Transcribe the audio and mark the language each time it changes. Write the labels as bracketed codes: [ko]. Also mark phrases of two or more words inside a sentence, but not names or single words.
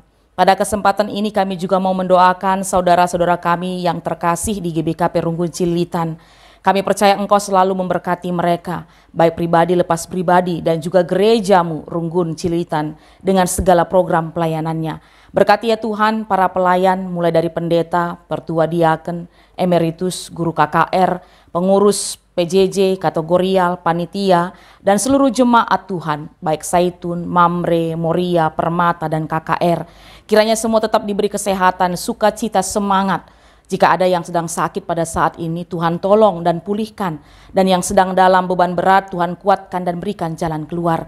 [id] Pada kesempatan ini kami juga mau mendoakan saudara-saudara kami yang terkasih di GBKP Runggun Cililitan. Kami percaya Engkau selalu memberkati mereka, baik pribadi lepas pribadi dan juga gerejamu Runggun Cililitan dengan segala program pelayanannya. Berkati ya Tuhan para pelayan mulai dari pendeta, pertua diaken, emeritus, guru KKR, pengurus PJJ, kategorial, panitia, dan seluruh jemaat Tuhan, baik Saitun, Mamre, Moria, Permata, dan KKR. Kiranya semua tetap diberi kesehatan, sukacita, semangat. Jika ada yang sedang sakit pada saat ini, Tuhan tolong dan pulihkan. Dan yang sedang dalam beban berat, Tuhan kuatkan dan berikan jalan keluar.